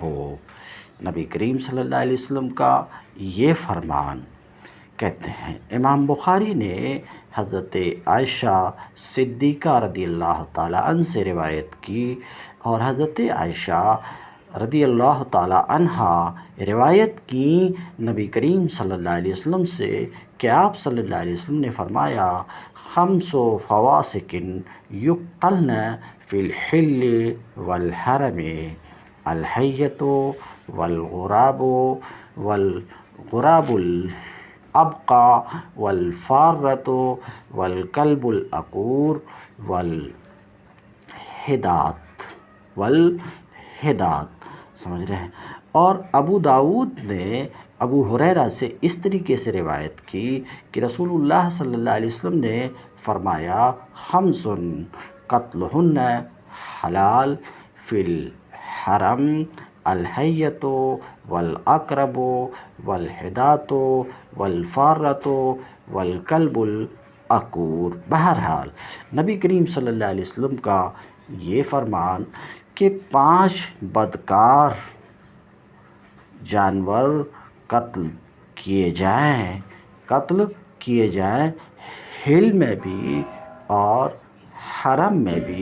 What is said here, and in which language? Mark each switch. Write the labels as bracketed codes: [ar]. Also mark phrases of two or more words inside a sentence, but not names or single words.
[ur] نبی کریم صلی اللہ علیہ وسلم کا یہ فرمان، کہتے ہیں امام بخاری نے حضرت عائشہ صدیقہ رضی اللہ تعالیٰ عنہ سے روایت کی، اور حضرت عائشہ رضی اللہ تعالی عنہا روایت کی نبی کریم صلی اللہ علیہ وسلم سے کہ آپ صلی اللہ علیہ وسلم نے فرمایا [ar] خمس فواسق یقتلن فی الحل والحرم الحیۃ والغراب والغراب الابقع والفارۃ والکلب العقور والحدات [ur] سمجھ رہے ہیں۔ اور ابو داود نے ابو ہریرہ سے اس طریقے سے روایت کی کہ رسول اللہ صلی اللہ علیہ وسلم نے فرمایا [ar] خمس قتلہن حلال فی الحرم الحیۃ والعقرب والحدات والفارۃ والکلب العقور۔ [ur] بہرحال نبی کریم صلی اللہ علیہ وسلم کا یہ فرمان کہ 5 بدکار جانور قتل کیے جائیں ہل میں بھی اور حرم میں بھی۔